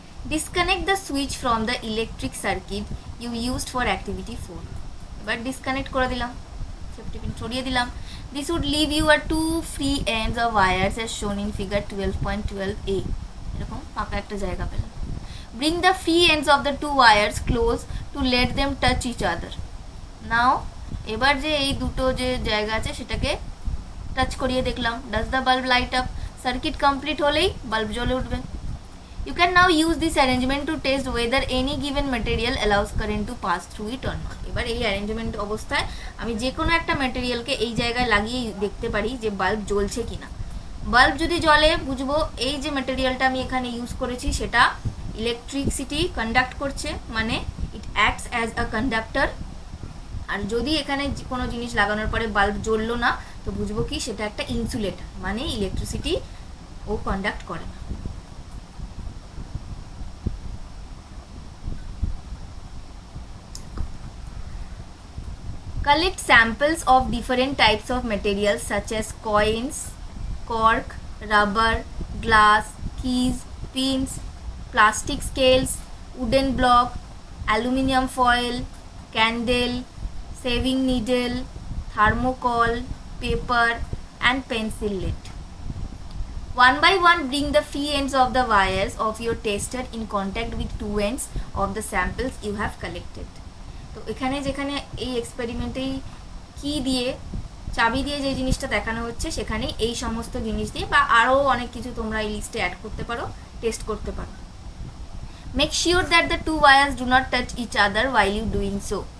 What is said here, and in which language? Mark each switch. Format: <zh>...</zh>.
<en>Disconnect the switch from the electric circuit you used for activity 4.</en> <bn>এবার disconnect করে দিলাম, safety pin সরিয়ে দিলাম।</bn> <en>This would leave you at two free ends of wires as shown in figure 12.12a.</en> <bn>এরকম ফাঁকা একটা জায়গা পেলাম।</bn> <en>Bring the free ends of the two wires close to let them touch each other.</en> <bn>Now এবার যে এই দুটো যে জায়গা আছে সেটাকে টাচ করিয়ে দেখলাম।</bn> <en>Does the bulb light up?</en> <bn>Circuit complete হলেই বাল্ব জ্বলে উঠবে।</bn> <en>You can now use this arrangement to test whether any given material allows current to pass through it or not.</en> <bn>এবার এই অ্যারেঞ্জমেন্ট অবস্থায় আমি যে কোনো একটা ম্যাটেরিয়ালকে এই জায়গায় লাগিয়ে দেখতে পারি যে বাল্ব জ্বলছে কিনা। বাল্ব যদি জ্বলে বুঝবো এই যে ম্যাটেরিয়ালটা আমি এখানে ইউজ করেছি সেটা ইলেকট্রিসিটি কন্ডাক্ট করছে, মানে</bn> <en>It acts as a conductor.</en> <bn>আর যদি এখানে কোনো জিনিস লাগানোর পরে বাল্ব জ্বললো না তো বুঝবো কি সেটা একটা ইনসুলেটর, মানে ইলেকট্রিসিটি ও কন্ডাক্ট করে না।</bn> <en>Collect samples of different types of materials such as coins, cork, rubber, glass, keys, pins, plastic scales, wooden block, aluminium foil, candle, shaving needle, thermocol, paper and pencil lead. One by one bring the free ends of the wires of your tester in contact with two ends of the samples you have collected.</en> <bn>তো এখানে যেখানে এই এক্সপেরিমেন্টেই কি দিয়ে চাবি দিয়ে যে জিনিসটা দেখানো হচ্ছে সেখানে এই সমস্ত জিনিস দিয়ে বা আরও অনেক কিছু তোমরা এই লিস্টে অ্যাড করতে পারো, টেস্ট করতে পারো।</bn> <en>Make sure that the two wires do not touch each other while you doing so.</en>